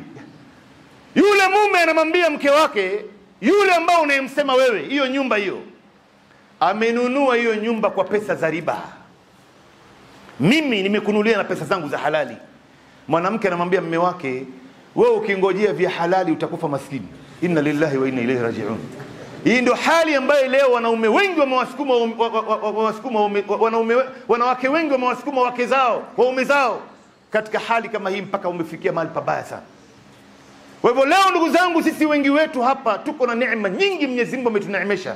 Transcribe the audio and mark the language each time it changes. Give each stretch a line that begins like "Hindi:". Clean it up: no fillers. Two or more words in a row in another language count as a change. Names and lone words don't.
Swahili: Yule mume anamwambia mke wake, yule ambao unayemsema wewe, hiyo nyumba hiyo amenunua hiyo nyumba kwa pesa za riba. Mimi nimekununulia na pesa zangu za halali. Mwanamke anamwambia mume wake, wewe ukingojea vya halali utakufa maskini.
Arabic: إنا لله وإنا إليه راجعون.
Swahili: Hii ndio hali ambayo leo wanaume wengi wamewasukuma wanawake wengi wamewasukuma wake zao, waume zao katika hali kama hii, mpaka umefikia mahali pabaya sana. Kwa hivyo leo ndugu zangu, sisi wengi wetu hapa tuko na neema nyingi Mwenyezi Mungu ametuneemesha.